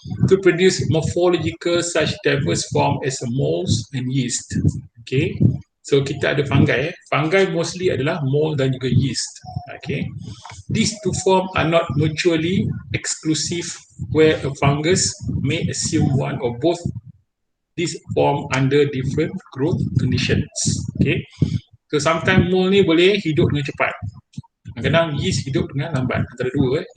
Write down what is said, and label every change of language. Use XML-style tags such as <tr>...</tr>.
<en>To produce morphological such diverse form as molds and yeast.</en> <ms>Okay, so kita ada fungi. Fungi mostly adalah mold dan juga yeast.</ms> <en>Okay, these two forms are not mutually exclusive, where a fungus may assume one or both these form under different growth conditions.</en> <ms>Okay, so sometimes mold ni boleh hidup dengan cepat. Kadang-kadang yeast hidup dengan lambat, antara dua.</ms>